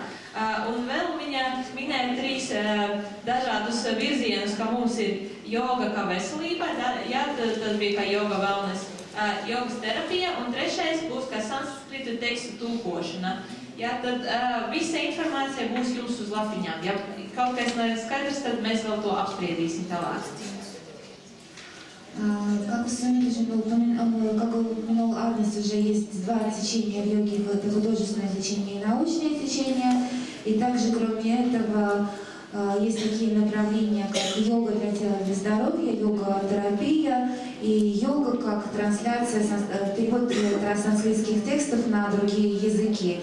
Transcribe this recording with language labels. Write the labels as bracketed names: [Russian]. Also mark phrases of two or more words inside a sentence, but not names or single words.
[Latvian] Un vēl viņa minēja trīs dažādus virzienus, ka mums ir joga kā veselība, jā, tad bija kā [English] yoga wellness, [Latvian] jogas terapija, un trešais būs kā sanskritu tekstu tulkošana. Jā, tad visa informācija būs jums uz lapiņām. Ja kaut kas nav skaidrs, tad mēs vēl to apspriedīsim tālāk. [Russian] Как упомянул Арнис, уже есть два течения в йоге, это художественное течение и научное течение. И также, кроме этого, есть такие направления, как йога для тела, для здоровья, йога-терапия и йога как трансляция, перевод санскритских текстов на другие языки.